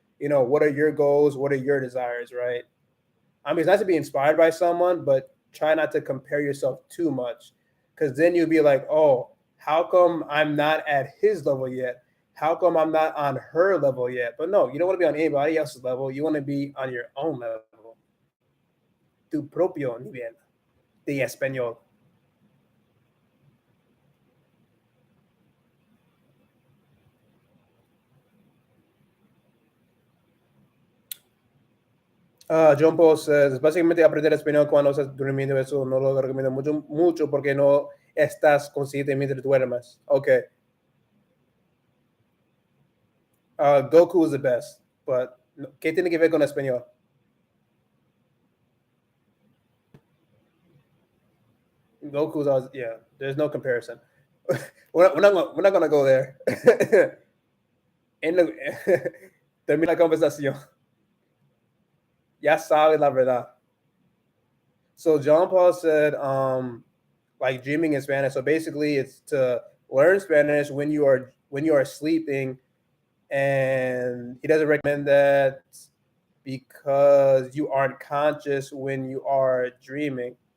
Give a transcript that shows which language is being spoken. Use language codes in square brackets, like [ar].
[en] What are your goals? What are your desires, right? I mean, it's nice to be inspired by someone, but try not to compare yourself too much, because then you'll be like, oh, how come I'm not at his level yet? How come I'm not on her level yet? But no, you don't want to be on anybody else's level. You want to be on your own level. [es] Tu propio nivel de español. John Paul says, básicamente aprender español cuando estás durmiendo, eso no lo recomiendo mucho porque no estás consciente mientras duermas. Okay. [en] Goku is the best, but [es] ¿qué tiene que ver con español? [en] Goku's always, yeah. There's no comparison. we're not gonna go there. [es] Termina la conversación. Ya sabe la verdad. [en] So John Paul said, like dreaming in Spanish. So basically, it's to learn Spanish when you are sleeping, and he doesn't recommend that because you aren't conscious when you are dreaming.